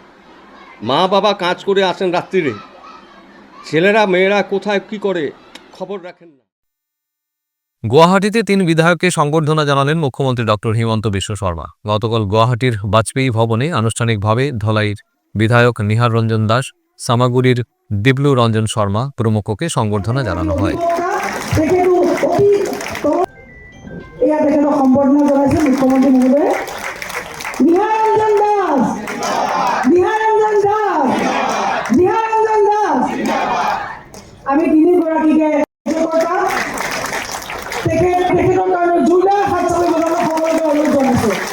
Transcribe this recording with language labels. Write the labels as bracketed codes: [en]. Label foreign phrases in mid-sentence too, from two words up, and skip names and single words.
[bn] মা বাবা কাজ করে আসেন রাত্রিরে, ছেলেরা মেয়েরা কোথায় কী করে খবর রাখেন না। গুয়াহাটিতে 3 বিধায়ককে সংবর্ধনা জানালেন মুখ্যমন্ত্রী ডক্টর হিমন্ত বিশ্ব শর্মা। গতকাল গুয়াহাটির বাজপেয়ী ভবনে আনুষ্ঠানিকভাবে ধলাইয়ের বিধায়ক নিহার রঞ্জন দাস, সামাগুড়ির দিবলু রঞ্জন শর্মা প্রমুখকে সংবর্ধনা জানানো হয়। [as] সম্বৰ্ধনা জনাইছে মুখ্যমন্ত্ৰী মহোদয়ে। নিহাৰ ৰঞ্জন দাস, আমি তিনিগৰাকীকে তেখেতৰ কাৰণে জোৰদাৰ হাত চাপৰি বজাবলৈ সকলোকে অনুৰোধ জনাইছোঁ।